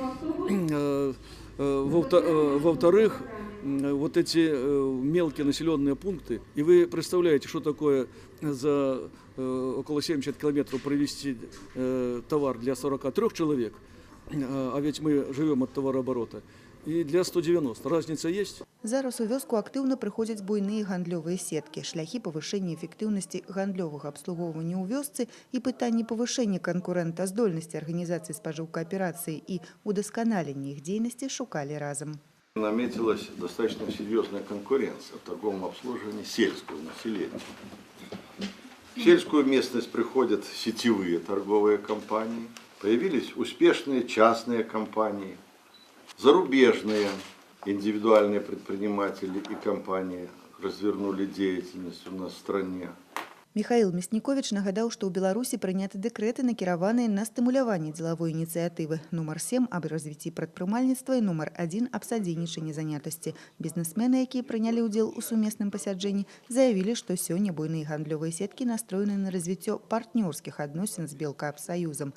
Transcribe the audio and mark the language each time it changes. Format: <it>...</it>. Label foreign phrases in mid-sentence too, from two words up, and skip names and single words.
<ru>Во-вторых, вот эти мелкие населенные пункты, и вы представляете, что такое за около 70 километров провести товар для 43 человек, а ведь мы живем от товарооборота, и для 190. Разница есть?</ru> <be>Зараз у вёску актыўна прыходзяць буйныя гандлёвыя сеткі, шляхі павышэння эфектыўнасці гандлёвага абслугоўвання ў вёсцы і пытанні павышэння канкурэнтаздольнасці арганізацыі спажыўкааперацыі і удасканалення іх дзейнасці шукалі разам.</be> <ru>Наметилась достаточно серьезная конкуренция в торговом обслуживании сельского населения. В сельскую местность приходят сетевые торговые компании, появились успешные частные компании, зарубежные индивидуальные предприниматели и компании развернули деятельность у нас в стране.</ru> <be>Михаил Мясніковіч нагадаў, што ў Беларусі прыняты дэкрэты, накіраваныя на стымуляванне дзелавой ініцыятывы. Нумар 7 аб развіцці прадпрымальніцтва і нумар 1 аб садзейнічанні занятасці. Бізнесмены, якія прынялі ўдзел у сумесным пасяджэнні, заявілі, што сёння буйныя гандлёвыя сеткі настроены на развіццё партнёрскіх адносін з Белкапсаюзам.</be>